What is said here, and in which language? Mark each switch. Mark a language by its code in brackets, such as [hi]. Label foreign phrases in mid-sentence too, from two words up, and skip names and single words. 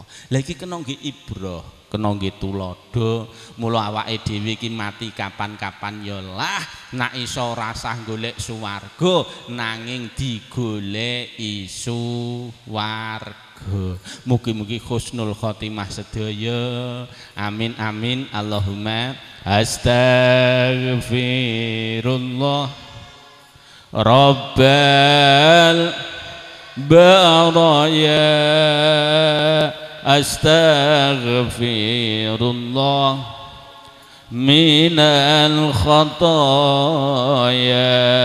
[jv] Lah iki kena nggih ibrah, kena nggih tulodo. Mula awake dhewe iki mati kapan-kapan ya lah nak iso rasah golek suwarga nanging digoleki suwarga. Mugi-mugi [ar] حسن الخاتمة [jv] sedaya. [ar] آمين آمين. اللهم أستغفر الله رب البرايا أستغفر الله من الخطايا